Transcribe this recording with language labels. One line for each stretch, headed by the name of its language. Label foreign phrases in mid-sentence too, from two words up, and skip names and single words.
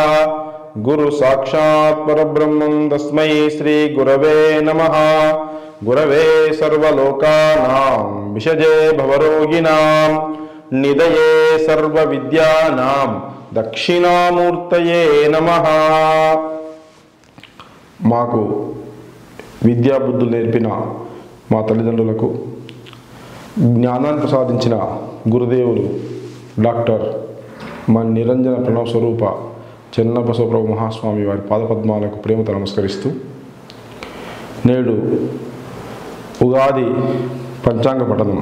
Sanskrit: गुरु साक्षात् परब्रह्मं तस्मै श्री गुरवे नमः। गुरवे सर्वलोकानां विषजे भवरोगिणां निधये सर्वविद्यानां दक्षिणामूर्तये नमः।
Telugu: మాకు విద్యా బుద్ధులు నేర్పిన మా తల్లిదండ్రులకు జ్ఞానాన్ని ప్రసాదించిన గురుదేవులు డాక్టర్ మన నిరంజన ప్రణవ స్వరూప చెన్నబసవప్రభు మహాస్వామి వారి పాదపద్మాలకు ప్రేమతో నమస్కరిస్తూ, నేడు ఉగాది పంచాంగ పఠనం.